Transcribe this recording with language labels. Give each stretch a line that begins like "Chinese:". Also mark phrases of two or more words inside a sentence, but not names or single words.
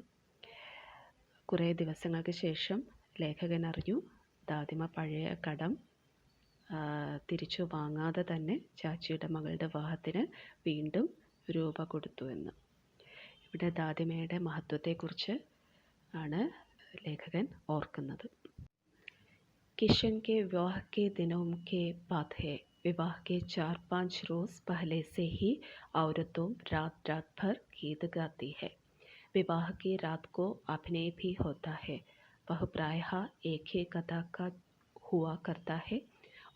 Malayalam: കുറേ ദിവസങ്ങൾക്ക് ശേഷം ലേഖകൻ അറിഞ്ഞു ദാദിമ പഴയ കടം തിരിച്ചു വാങ്ങാതെ തന്നെ ചാച്ചിയുടെ മകളുടെ വിവാഹത്തിന് വീണ്ടും രൂപ കൊടുത്തു എന്ന്. ഇവിടെ ദാദിമയുടെ മഹത്വത്തെക്കുറിച്ച് ആണ് ലേഖകൻ ഓർക്കുന്നത്.
Hindi: किशन के विवाह के दिनों के बात है. विवाह के 4-5 रोज़ पहले से ही औरतों रात भर गीत गाती है. विवाह की रात को अभिनय भी होता है. वह प्रायः एक ही कथा का हुआ करता है.